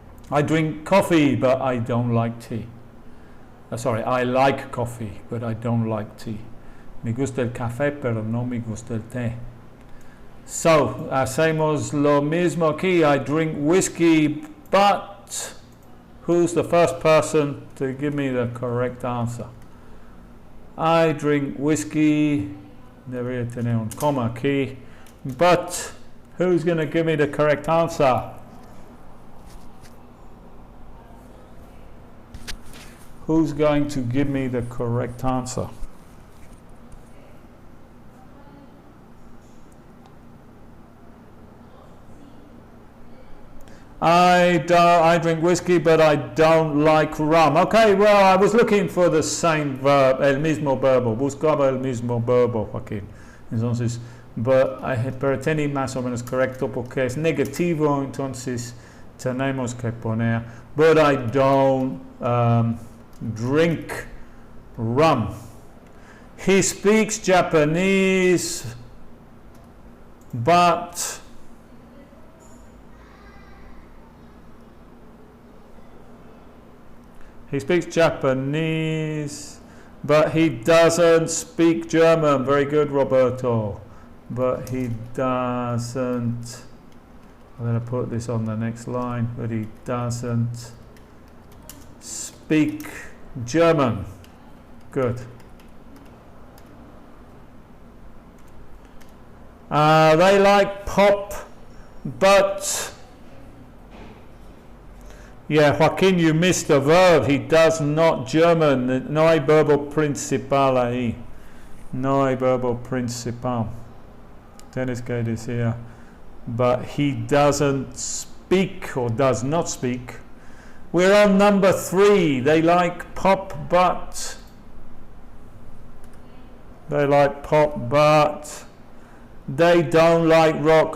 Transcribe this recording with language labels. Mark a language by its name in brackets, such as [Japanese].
[English] I drink coffee, but I don't like tea. Sorry, I like coffee, but I don't like tea. [Spanish] Me gusta el café, pero no me gusta el té. So, hacemos lo mismo aquí. [English] I drink whiskey, but who's the first person to give me the correct answer? I drink whiskey. [Spanish] Debería tener un coma aquí. [English] But who's going to give me the correct answer? Who's going to give me the correct answer? I drink whiskey, but I don't like rum. Okay, well, I was looking for the same verb, [Spanish] el mismo verbo. Buscaba el mismo verbo, Joaquín. Entonces, pero tiene más o menos correcto porque es negativo, entonces tenemos que poner, [English] but I don't drink rum. He speaks Japanese, but he doesn't speak German. Very good, Roberto. But he doesn't. I'm going to put this on the next line. But he doesn't speak German. Good. They like pop, but yeah, Joaquín, you missed the verb. He does not German. [Spanish] No hay verbo principal ahí. No hay verbo principal. Tienes que decir, [English] but he doesn't speak or does not speak. We're on number 3. They like pop, but they don't like rock.